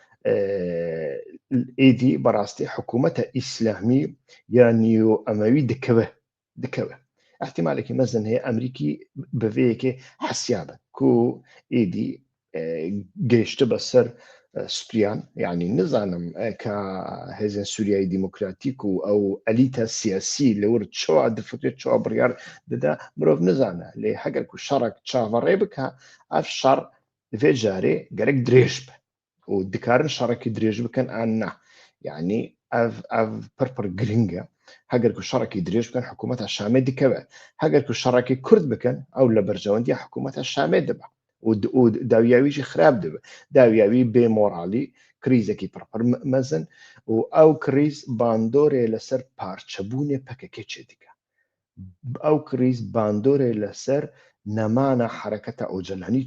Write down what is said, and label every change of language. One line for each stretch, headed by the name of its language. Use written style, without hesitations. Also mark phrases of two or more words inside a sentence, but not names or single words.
Kurdish: ئیدی بەڕاستی حکوومەتە ئیسلامی یان نیۆ ئەمەوی دکەوە احتیمالێکی مەزن هەیە ئەمریکی بەvەیەکێ حەسیابن کو ئیدی گەیشتە بەسەر سوپیان یعنی نزانم کە هێزن سووریای دیموکراتیک و ئەو ئەلیتە سیاسی لەور چوا دفکرێت چوا بڕیار دەدا مرۆڤ نزانە لێ هەگەر و شەڕێک چاوەڕێ بکە ئەف شەڕ vê carê gerek dirêj be û dikarin şerekî dirêj bikin an ne yanî ev pir giring e heger ku şerekî dirêj bikin hikûmeta Şamê dikeve heger ku şerekî Kurd bikin ew li berjewendiya hikûmeta Şamê dibe û dawiya wî jî xirab dibe dawiya wî bêmoralî krîzekî pir mezin û ew krîz bandorê li ser parçebûnê PKK çê dike ew krîz bandorê li ser nemana hereketa Ocalanî